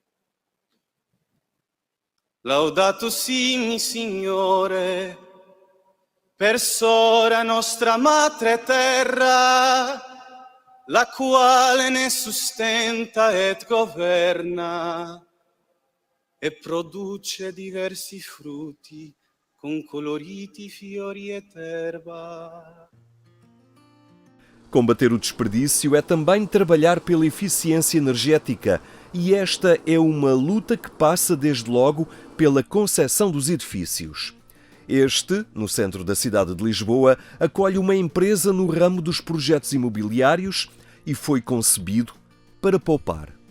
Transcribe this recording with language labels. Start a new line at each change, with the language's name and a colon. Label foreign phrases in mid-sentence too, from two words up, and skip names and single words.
Italian: Laudato si, Signore, per sora nostra madre terra, la quale ne sustenta et governa, e produce diversi frutti con coloriti fiori et erba.
Portuguese: Combater o desperdício é também trabalhar pela eficiência energética, e esta é uma luta que passa desde logo pela concepção dos edifícios. Este, no centro da cidade de Lisboa, acolhe uma empresa no ramo dos projetos imobiliários e foi concebido para poupar.